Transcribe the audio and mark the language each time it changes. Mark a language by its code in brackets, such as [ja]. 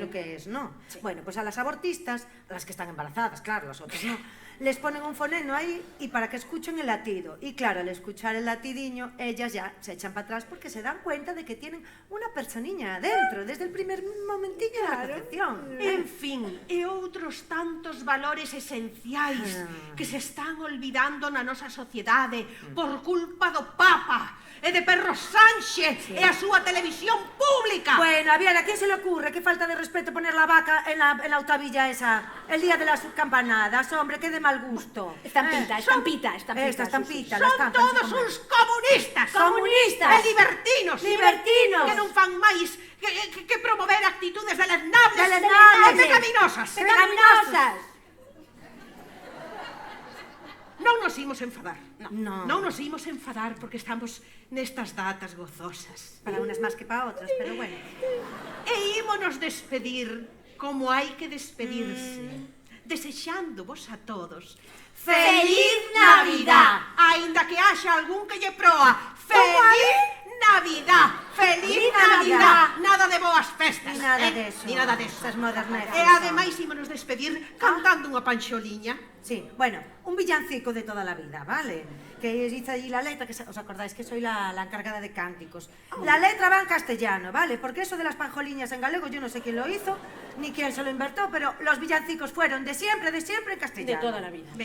[es] lo que es, no? Sí. Bueno, pues a las abortistas, a las que están embarazadas, claro, las otras no, les ponen un foneno ahí y para que escuchen el latido. Y claro, al escuchar el latidiño, ellas ya se echan para atrás porque se dan cuenta de que tienen una personiña adentro, desde el primer momentillo de la concepción. [gl] En fin, e outros tantos valores esenciais que se están olvidando na nosa sociedade por culpa do Papa e de Perro Sánchez e a súa televisión pública. [es] Bueno, a ver, ¿a quién se le ocurre? Qué falta de respeto poner la vaca en la autobilla esa, el día de las campanadas, hombre, qué de mal gusto. Estampita. Esta Son estampita, la estampan, todos sí, como- [gl] uns comunistas. [es] Comunistas. [gl] E libertinos. [es] Libertinos. [gl] Que non fan máis que promover actitudes deleznables [es] Deleznables. [gl] e pecaminosas. [es] Pecaminosas. [gl] Non nos imos enfadar. [es] No. [gl] Non nos imos enfadar porque estamos nestas datas gozosas. [es] Para unas más que para otras, pero bueno. [gl] E ímonos despedir como hai que despedirse. Desexándovos a todos [es] ¡Feliz Navidad! [gl] Aínda que haxa algún que lle proa. [es] ¡Feliz Navidad! ¡Feliz Navidad! [gl] Nada de boas festas. [es] Ni nada de eso. Ni nada de eso. Esas moderneras. [gl] E ademais ímonos despedir cantando unha panxoliña. [es] Sí, bueno, un villancico de toda la vida, ¿vale? Que hice allí la letra, os acordáis que soy la encargada de cánticos. La letra va en castellano, ¿vale? Porque eso de las panjoliñas en galego yo no sé quién lo hizo, ni quién se lo inventó, pero los villancicos fueron de siempre en castellano. De toda la vida.